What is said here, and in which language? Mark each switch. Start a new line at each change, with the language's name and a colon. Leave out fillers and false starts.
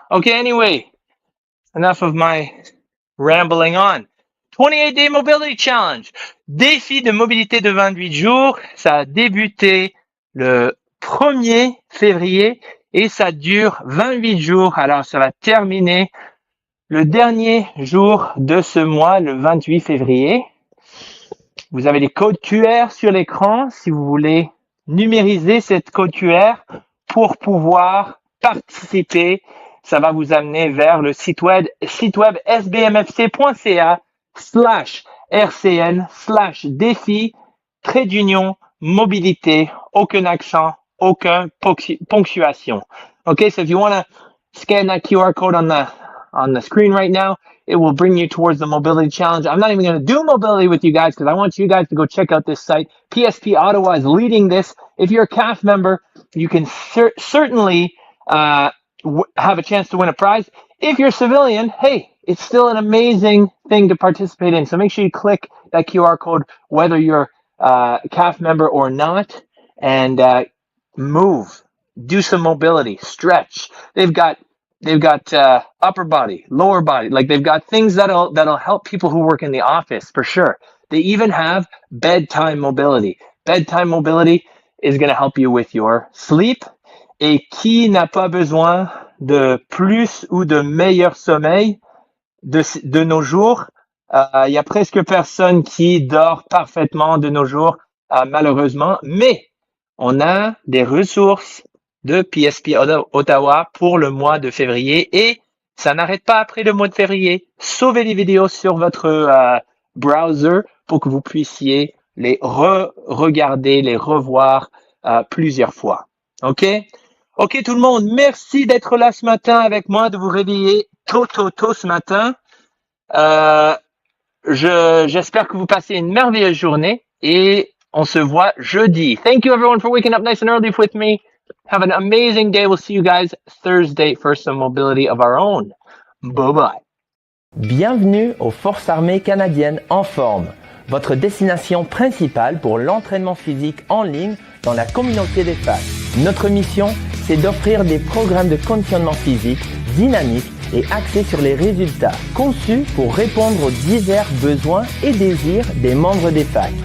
English: Okay, anyway, enough of my rambling on. 28-day mobility challenge.
French: Défi de mobilité de 28 jours. Ça a débuté le 1er février et ça dure 28 jours. Alors, ça va terminer le dernier jour de ce mois, le 28 février. Vous avez les codes QR sur l'écran si vous voulez numériser cette code QR pour pouvoir participer. Ça va vous amener vers le site web sbmfc.ca/rcn/défi /mobilité, aucun accent, aucun ponctuation.
English: Okay, so if you want to scan that QR code on the screen right now, it will bring you towards the mobility challenge. I'm not even going to do mobility with you guys because I want you guys to go check out this site. PSP Ottawa is leading this. If you're a CAF member, you can certainly have a chance to win a prize. If you're a civilian, hey, it's still an amazing thing to participate in. So make sure you click that QR code, whether you're a CAF member or not, and move. Do some mobility, stretch. They've got upper body, lower body. Like they've got things that'll help people who work in the office for sure. They even have bedtime mobility. Bedtime mobility is going to help you with your sleep.
French: Et qui n'a pas besoin de plus ou de meilleur sommeil de nos jours? Y a presque personne qui dort parfaitement de nos jours, malheureusement. Mais on a des ressources de PSP Ottawa pour le mois de février et ça n'arrête pas après le mois de février. Sauvez les vidéos sur votre browser pour que vous puissiez les regarder, les revoir plusieurs fois. OK? OK tout le monde, merci d'être là ce matin avec moi, de vous réveiller tôt ce matin. J'espère que vous passez une merveilleuse journée et on se voit jeudi.
English: Thank you everyone for waking up nice and early with me. Have an amazing day. We'll see you guys Thursday for some mobility of our own. Bye-bye.
French: Bienvenue aux Forces armées canadiennes en forme, votre destination principale pour l'entraînement physique en ligne dans la communauté d'Espace. Notre mission, c'est d'offrir des programmes de conditionnement physique dynamiques et axés sur les résultats, conçus pour répondre aux divers besoins et désirs des membres d'Espace.